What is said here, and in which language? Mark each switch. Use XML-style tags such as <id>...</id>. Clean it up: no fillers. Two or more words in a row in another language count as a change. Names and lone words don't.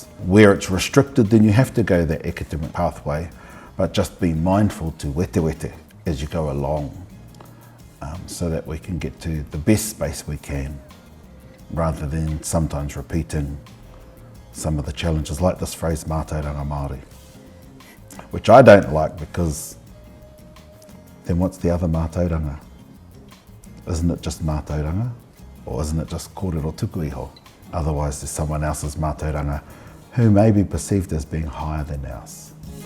<en>Where it's restricted, then you have to go that academic pathway, but just be mindful to wete as you go along, so that we can get to the best space we can, rather than sometimes repeating some of the challenges, like this phrase,</en> <mi>Mātauranga Māori,</mi> <en>which I don't like, because then what's the other Mātauranga? Isn't it just Mātauranga? Or isn't it just</en> <mi>kōrero tuku iho?</mi> <en>Otherwise there's someone else's Mātauranga who may be perceived as being higher than ours.</en>